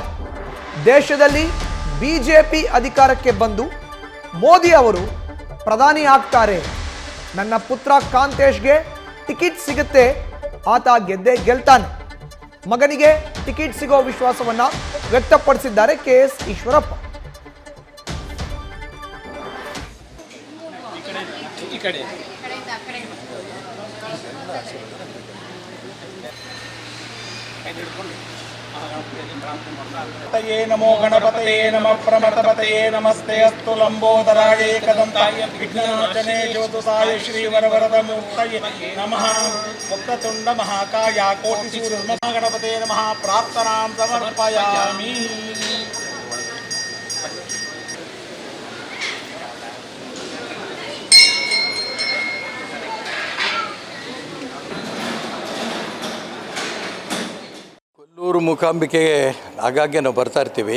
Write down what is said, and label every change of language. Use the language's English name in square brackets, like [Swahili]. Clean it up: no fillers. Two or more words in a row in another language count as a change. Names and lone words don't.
[Kannada] ದೇಶದಲ್ಲಿ ಬಿಜೆಪಿ ಅಧಿಕಾರಕ್ಕೆ ಬಂದು ಮೋದಿ ಅವರು ಪ್ರಧಾನಿ ಆಗ್ತಾರೆ. ನನ್ನ ಪುತ್ರ ಕಾಂತೇಶ್ಗೆ ಟಿಕೆಟ್ ಸಿಗುತ್ತೆ, ಆತ ಗೆದ್ದೇ ಗೆಲ್ತಾನೆ. ಮಗನಿಗೆ ಟಿಕೆಟ್ ಸಿಗೋ ವಿಶ್ವಾಸವನ್ನ ವ್ಯಕ್ತಪಡಿಸಿದ್ದಾರೆ ಕೆಎಸ್ ಈಶ್ವರಪ್ಪ. [Sanskrit] नमो गणपतये नमः प्रमथपतये नमस्ते अस्तु लंबोदराय कदंताय विघ्ननाशने ज्योतिषाय श्रीवरवरदमूर्तये नमः मुक्ततुंड महाकाय कोटिसूर्य गणपतये नमः प्रार्थनां समर्पयामि. [Kannada] ಕೊಲ್ಲೂರು ಮೂಕಾಂಬಿಕೆಗೆ ಆಗಾಗ್ಗೆ ನಾವು ಬರ್ತಾ ಇರ್ತೀವಿ.